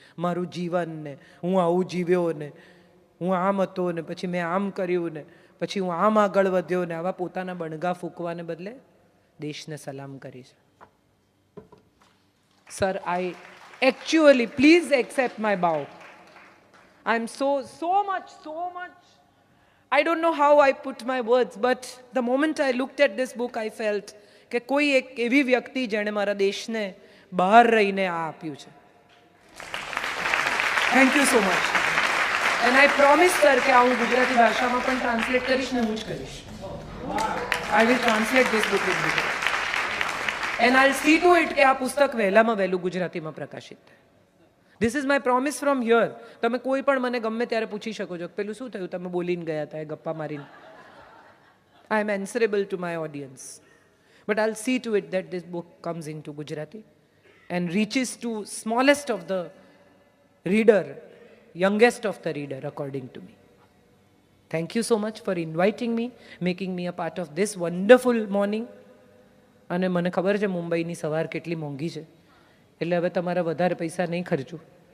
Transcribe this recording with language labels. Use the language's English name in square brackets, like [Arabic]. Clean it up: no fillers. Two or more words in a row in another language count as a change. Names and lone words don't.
[Gujarati] મારું જીવન ને હું આવું જીવ્યો ને હું આમ હતો ને પછી મેં આમ કર્યું ને પછી હું આમ આગળ વધ્યો ને, આવા પોતાના બણગા ફૂંકવાને બદલે દેશને સલામ કરી છે. [English] Sir, I actually please accept my bow. I am so much I don't know how I put my words, but the moment I looked at this book I felt [Gujarati] કે કોઈ એક એવી વ્યક્તિ જેણે મારા દેશને બહાર રહીને આ આપ્યું છે. [English] Thank you so much. And I promise sir [Gujarati] કે આ હું ગુજરાતી ભાષામાં પણ ટ્રાન્સલેટ કરીશ ને હું જ કરીશ. [English] I will translate this book in Gujarati and I see to it [Gujarati] કે આ પુસ્તક વહેલામાં વહેલું ગુજરાતીમાં પ્રકાશિત થાય. [English] This is my promise from here. [Gujarati] તમે કોઈ પણ મને ગમે ત્યારે પૂછી શકો છો પેલું શું થયું, તમે બોલીને ગયા હતા, એ ગપ્પા મારીને. [English] I am answerable to my audience, but I see to it that this book comes in to Gujarati and reaches to smallest of the reader, youngest of the reader, according to me. Thank you so much for inviting me, making me a part of this wonderful morning. [Gujarati] અને મને ખબર છે મુંબઈની સવાર કેટલી મોંઘી છે, એટલે હવે તમારા વધારે પૈસા નહીં ખર્ચું.